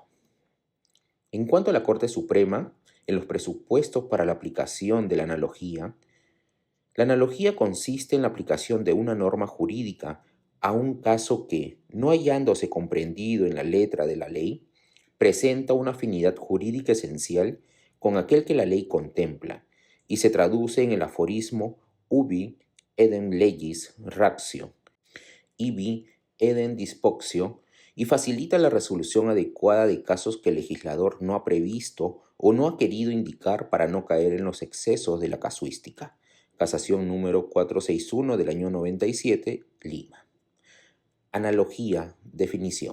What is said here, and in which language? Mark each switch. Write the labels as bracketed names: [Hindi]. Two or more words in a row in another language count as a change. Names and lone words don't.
[Spanish] En cuanto a la Corte Suprema, en los presupuestos para la aplicación de la analogía consiste en la aplicación de una norma jurídica a un caso que, no hallándose comprendido en la letra de la ley, presenta una afinidad jurídica esencial con aquel que la ley contempla y se traduce en el aforismo [Latin] ubi edem legis ratio, ibi edem dispoxio, [Spanish] y facilita la resolución adecuada de casos que el legislador no ha previsto o no ha querido indicar para no caer en los excesos de la casuística. Casación número 461 del año 97, Lima. Analogía, definición.